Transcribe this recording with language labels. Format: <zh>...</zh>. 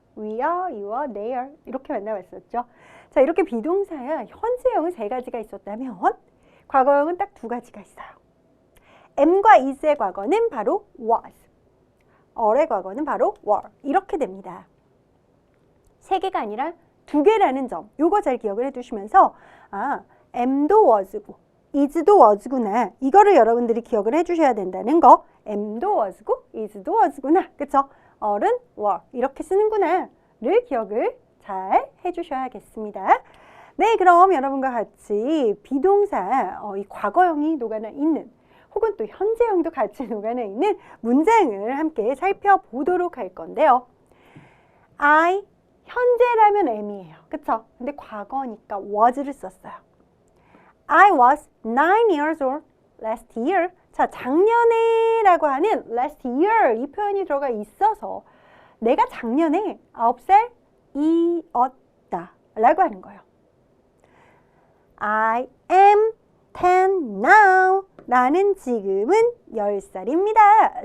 <en>We are, you are, they are</en> <ko>이렇게 만나봤었죠. 자, 이렇게 비동사야 현재형은 3가지가 있었다면 과거형은 딱 2가지가 있어요. am과 is의 과거는 바로 was, are의 과거는 바로 were 이렇게 됩니다. 3개가 아니라 2개라는 점 요거 잘 기억을 해두시면서 am도 was고 is도 was구나 이거를 여러분들이 기억을 해주셔야 된다는 거. am도 was고 is도 was구나 그쵸? are는 were 이렇게 쓰는구나 를 기억을 잘 해주셔야겠습니다. 네, 그럼 여러분과 같이 비동사 이 과거형이 녹아나 있는 혹은 또 현재형도 같이 녹아나 있는 문장을 함께 살펴보도록 할 건데요. I 현재라면 am이에요. 그쵸? 근데 과거니까 was를 썼어요.</ko> <en>I was 9 years old last year.</en> <ko>자, 작년에 라고 하는 last year 이 표현이 들어가 있어서 내가 작년에 9살이었다 라고 하는 거예요.</ko> <en>I am 10 now.</en> <ko>나는 지금은 10살입니다.</ko>